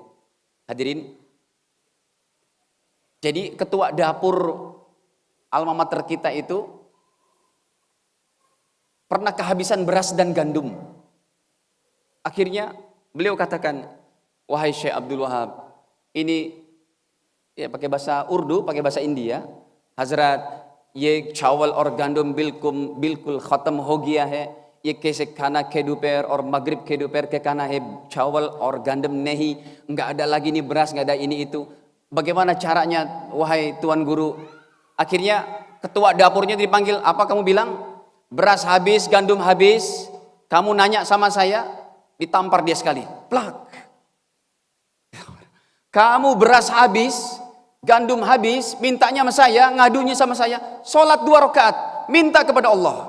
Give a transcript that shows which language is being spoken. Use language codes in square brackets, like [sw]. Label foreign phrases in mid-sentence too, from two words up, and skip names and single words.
[id] Hadirin, jadi ketua dapur alma mater kita itu pernah kehabisan beras dan gandum. Akhirnya beliau katakan, wahai Syekh Abdul Wahab, ini ya pakai bahasa Urdu, pakai bahasa India, [hi] Hazrat, ये चावल और गंदम बिल्कुल खत्म हो गया है, ये कैसे खाना के दोपहर और मगरिब के दोपहर के खाना है, चावल और गंदम नहीं, [id] nggak ada lagi nih beras, nggak ada ini itu. Bagaimana caranya wahai Tuan Guru? Akhirnya ketua dapurnya dipanggil, apa kamu bilang? Beras habis, gandum habis, kamu nanya sama saya, ditampar dia sekali. Plak. Kamu beras habis, gandum habis, mintanya sama saya, ngadunya sama saya, sholat 2 rakaat, minta kepada Allah.